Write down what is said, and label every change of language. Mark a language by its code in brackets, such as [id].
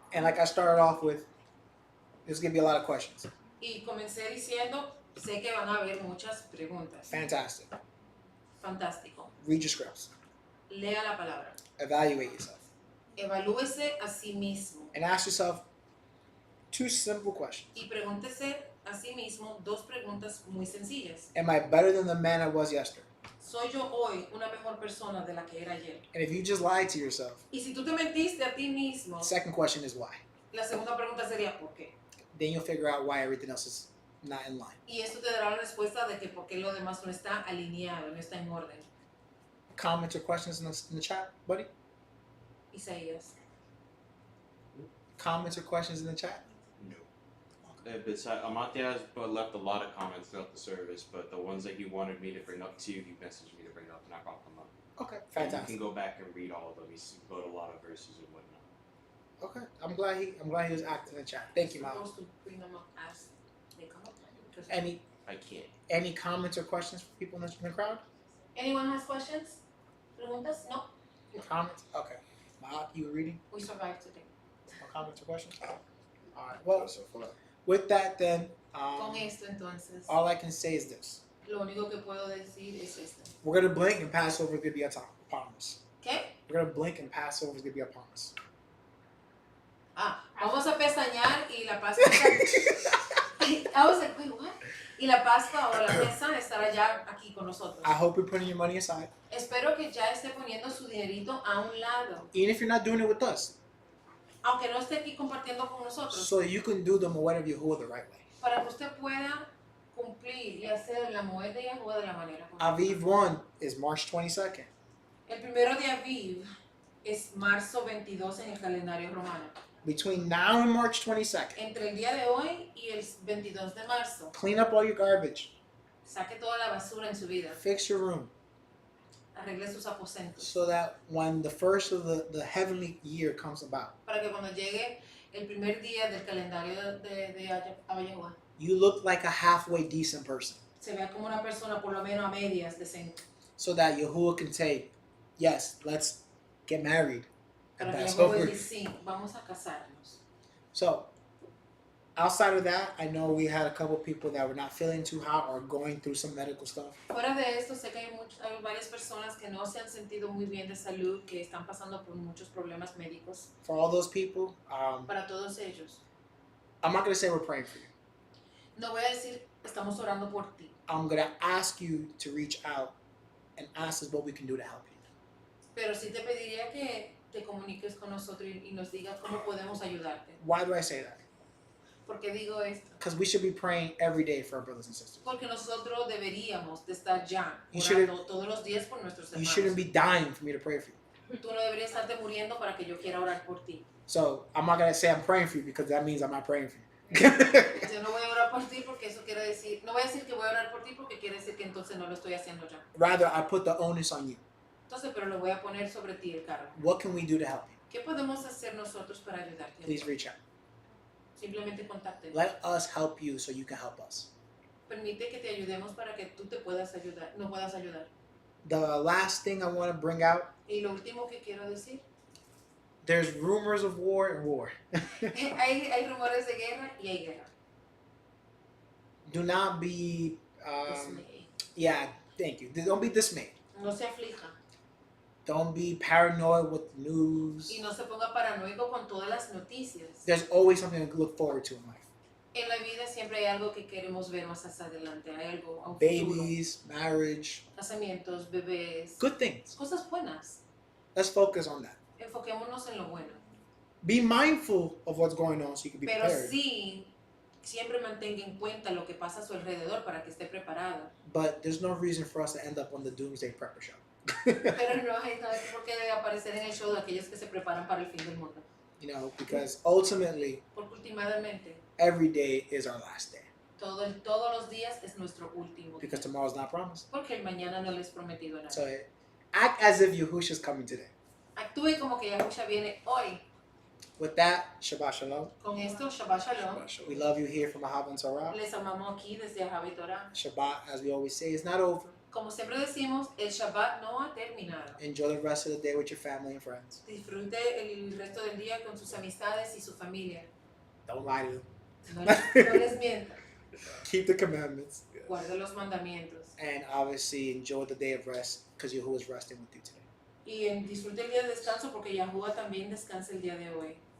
[en] And like I started off with, there's going to be a lot of questions. [es] Y comencé diciendo, sé que van a haber muchas preguntas. [en] Fantastic. [es] Fantástico. [en] Read your scripts. [es] Lea la palabra. [en] Evaluate yourself. [es] Evalúese a sí mismo. [en] And ask yourself 2 simple questions. [es] Y pregúntese a sí mismo 2 preguntas muy sencillas. [en] Am I better than the man I was yesterday? [es] ¿Soy yo hoy una mejor persona de la que era ayer? [en] And if you just lied to yourself, [es] Y si tú te mentiste a ti mismo, [en] second question is why. [es] la segunda pregunta sería ¿por qué? [en] Then you'll figure out why everything else is not in line. [es] Y esto te dará la respuesta de que por qué lo demás no está alineado, no está en orden. [en] Comments or questions in the chat, buddy? Isaías. Comments or questions in the chat? No. Besides, Amate has left a lot of comments throughout the service, but the ones that he wanted me to bring up to you, he messaged me to bring up, and I brought them up. Okay, And you fantastic. can go back and read all of them. He's put a lot of verses and whatnot. Okay, I'm glad he was active in the chat. Thank you, Miles. Supposed to bring them up as they come up. Because- I can't. Any comments or questions for people in the crowd? Anyone has questions? [es] Preguntas? [en] No. Comments? Okay. You were reading? We survived today. No comments or questions? All right. Well, So far. with that, then, [es] Con esto entonces, [en] all I can say is this: [es] lo único que puedo decir es esto. [en] we're gonna blink and Passover is gonna be upon us. [es] ¿Qué? [en] We're gonna blink and Passover is gonna be upon us. [es] Vamos a pestañear y la Pascua. [en] I was like, wait, what? [es] Y la Pascua o la mesa estará ya aquí con nosotros. [en] I hope you're putting your money aside, [es] Espero que ya esté poniendo su dinerito a un lado, [en] even if you're not doing it with us, [es] aunque no esté aquí compartiendo con nosotros, [en] so you can do the Moed of Yahuwah the right way. [es] para que usted pueda cumplir y hacer la Moed de Yahuwah de la manera correcta. [en] Aviv 1 is March 22nd. [es] El primero de Aviv es marzo 22 en el calendario romano. [en] Between now and March 22nd, [es] Entre el día de hoy y el 22 de marzo, [en] clean up all your garbage, [es] saque toda la basura en su vida, [en] fix your room, [es] arregle sus aposentos, [en] so that when the first of the heavenly year comes about, [es] para que cuando llegue el primer día del calendario de Yahuwah, [en] you look like a halfway decent person, [es] se vea como una persona por lo menos a medias decente. [en] so that Yahuwah can say, yes, let's get married. And [es] Para que [en] that's [es] Yahuwah [en] over. [es] diga, sí, vamos a casarnos. [en] So, Outside of that, I know we had a couple people that were not feeling too hot or going through some medical stuff. [es] Fuera de esto, sé que hay varias personas que no se han sentido muy bien de salud, que están pasando por muchos problemas médicos. [en] For all those people, [es] Para todos ellos, [en] I'm not going to say we're praying for you. [es] no voy a decir estamos orando por ti, [en] I'm going to ask you to reach out and ask us what we can do to help you. [es] pero sí te pediría que te comuniques con nosotros y nos digas cómo podemos ayudarte. [en] Why do I say that? [es] ¿Por qué digo esto? [en] Because we should be praying every day for our brothers and sisters. [es] Porque nosotros deberíamos de estar ya [en] You [es] orando todos los días por nuestros [en] You [es] hermanos. [en] shouldn't be dying for me to pray for you. [es] Tú no deberías estarte muriendo para que yo quiera orar por ti. [en] So I'm not going to say I'm praying for you because that means I'm not praying for you. [es] Yo no voy a orar por ti porque eso quiere decir, no voy a decir que voy a orar por ti porque quiere decir que entonces no lo estoy haciendo ya. [en] Rather, I put the onus on you. [es] Entonces, pero lo voy a poner sobre ti el cargo. [en] What can we do to help you? [es] ¿Qué podemos hacer nosotros para ayudarte? [en] Please reach out. [es] Simplemente contáctenos. [en] Let us help you so you can help us. [es] Permite que te ayudemos para que tú te puedas ayudar, no puedas ayudar. [en] The last thing I want to bring out, [es] Y lo último que quiero decir, [en] there's rumors of war and war. [es] hay rumores de guerra y hay guerra. [en] Do not be, Dismay. yeah, thank you. Don't be dismayed. [es] No se aflija [en] Don't be paranoid with the news. [es] y no se ponga paranoico con todas las noticias. [en] There's always something to look forward to in life. [es] En la vida siempre hay algo que queremos ver más hacia adelante, hay algo, a un futuro. [en] Babies, marriage, [es] Casamientos, bebés, [en] good things. [es] cosas buenas. [en] Let's focus on that. [es] Enfoquémonos en lo bueno. [en] Be mindful of what's going on so you can be [es] Pero [en] prepared. [es] sí, siempre mantenga en cuenta lo que pasa a su alrededor para que esté preparado. [en] But there's no reason for us to end up on the doomsday prepper show. [es] Pero no hay nada por qué aparecer en el show de aquellos que se preparan para el fin del mundo. [en] You know, because ultimately, [es] Porque últimamente, [en] every day is our last day. [es] todos los días es nuestro último día. [en] Because tomorrow's not promised. [es] Porque el mañana no les he prometido nada. [en] So act as if Yahushua's coming today. [es] Actúe como que Yahusha viene hoy. [en] With that, Shabbat Shalom. [es] Con esto, Shabbat Shalom. [en] We love you here from Ahava and Torah. [es] Les amamos aquí desde Ahava y Torah. [en] Shabbat, as we always say, is not over. [es] Como siempre decimos, el Shabbat no ha terminado. [en] Enjoy the rest of the day with your family and friends. [es] Disfrute el resto del día con sus amistades y su familia. [en] Don't lie to them. [es] No les mienta. [en] Keep the commandments. [es] Guarde los mandamientos. [en] And obviously enjoy the day of rest because Yahuwah is resting with you today. [es] Y disfrute el día de descanso porque Yahuwah también descansa el día de hoy.